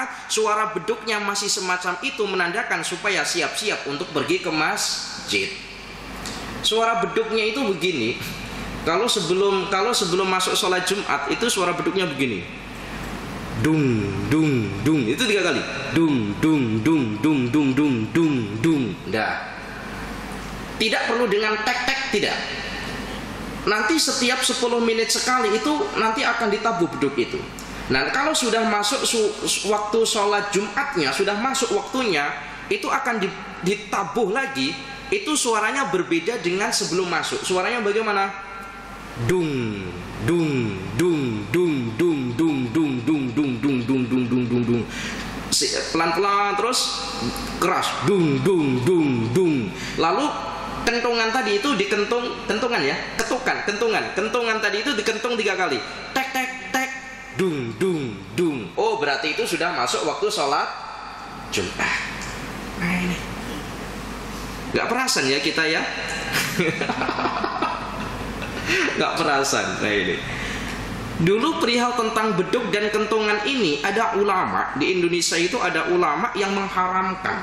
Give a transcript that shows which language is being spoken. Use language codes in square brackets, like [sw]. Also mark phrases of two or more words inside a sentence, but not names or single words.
[id] Suara beduknya masih semacam itu menandakan supaya siap-siap untuk pergi ke masjid. Suara beduknya itu begini. Kalau sebelum masuk sholat Jumat itu suara beduknya begini. Dung dung dung, itu 3 kali. Dung dung dung dung dung dung dung dung. Dah. Tidak perlu dengan tek-tek, tidak. Nanti setiap 10 menit sekali itu nanti akan ditabuh beduk itu. Nah, kalau sudah masuk waktu sholat Jumatnya, sudah masuk waktunya, itu akan ditabuh lagi. Itu suaranya berbeda dengan sebelum masuk. Suaranya bagaimana? Dung dung dung dung dung dung dung dung dung dung dung dung dung dung dung. Pelan-pelan terus keras, dung dung dung dung. Lalu kentungan tadi itu kentungan tadi itu dikentung 3 kali, tek tek tek, dung dung dung. Oh, berarti itu sudah masuk waktu sholat Jumat. Nah ini nggak perasan ya kita ya. Nggak perasan. Nah ini dulu perihal tentang beduk dan kentungan ini, ada ulama di Indonesia itu, ada ulama yang mengharamkan.